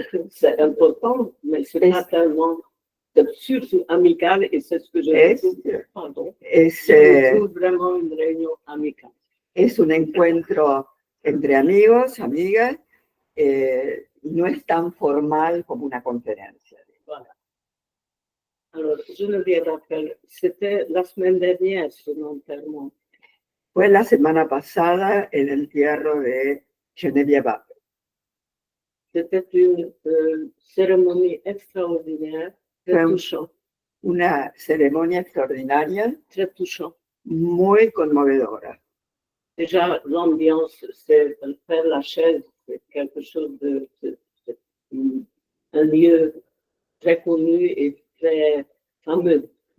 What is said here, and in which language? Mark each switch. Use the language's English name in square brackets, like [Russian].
[French] C'est important, mais c'est pas tellement... C'est surtout amical et c'est ce que je trouve. Pardon. Je trouve vraiment une réunion amicale. [Spanish] Es un encuentro entre amigos, amigas, no es tan formal como una conferencia. [French] Voilà. Alors, Geneviève rappelle, c'était la semaine dernière son enterrement. [Spanish] Fue la semana pasada el entierro de Geneviève Appel. [French] C'était une cérémonie extraordinaire, très touchante. [Spanish] Una ceremonia extraordinaria, [French] Très touchant. [Spanish] muy conmovedora. [French] Déjà, l'ambiance, c'est Père Lachaise, c'est quelque chose un lieu très connu et très fameux.